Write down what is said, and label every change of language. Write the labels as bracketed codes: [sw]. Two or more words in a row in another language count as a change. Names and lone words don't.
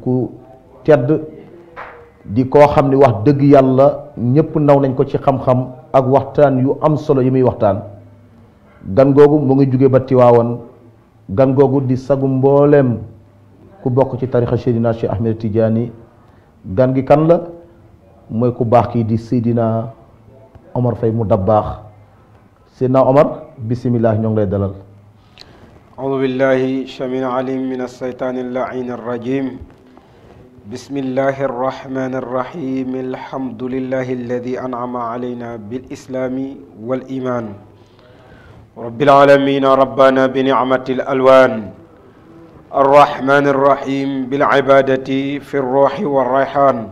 [wo] ku tedd di koo xam ni wax dëgg yàlla ñëpp naw nañ ko ci xam-xam ak waxtaan yu am solo yi muy waxtaan gan googu mu ngi jóge ba Tiwaawan gan googu di sagu mbooleem ku bokk ci tarixa Seydina Cheikh Ahmed Tidiane gan gi kan la mooy ku baax kii di Seydina Omar Faye mu dabbaax Seydina Omar bisimilah ñoo ngi lay dalal [ar] أعوذ بالله السميع العليم من الشيطان اللعين الرجيم بسم الله الرحمن الرحيم الحمد لله الذي أنعم علينا بالإسلام والإيمان رب العالمين ربنا بنعمة الألوان الرحمن الرحيم بالعبادة في الروح والريحان